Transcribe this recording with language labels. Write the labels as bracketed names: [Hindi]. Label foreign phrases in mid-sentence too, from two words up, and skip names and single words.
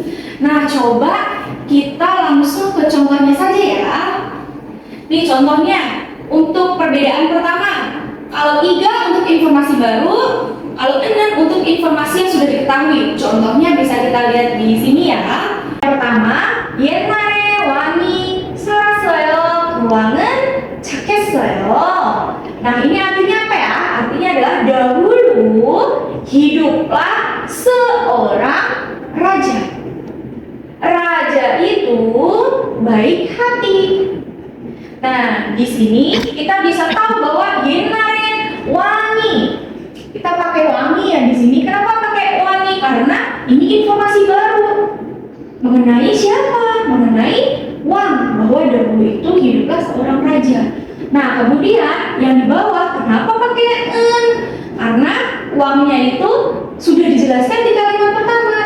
[Indonesian] Nah, coba kita langsung ke contohnya saja ya. Nih contohnya untuk perbedaan pertama. Kalau iga untuk informasi baru, kalau enen untuk informasi yang sudah diketahui. Contohnya bisa kita lihat di sini ya. Pertama, [Korean] 옛날에 왕이 살았어요. 그 왕은 착했어요. [Indonesian] Nah, ini artinya apa ya? Artinya adalah dahulu hiduplah seorang raja. Raja itu baik hati. Nah, di sini kita bisa tahu bahwa [Korean] 옛날에 왕이, [Indonesian] kita pakai wangi ya di sini. Kenapa pakai wangi? Karena ini informasi baru mengenai siapa? Mengenai wang, bahwa dahulu itu hiduplah seorang raja. Nah, kemudian yang di bawah kenapa pakai en? Karena wangnya itu sudah dijelaskan di kalimat pertama.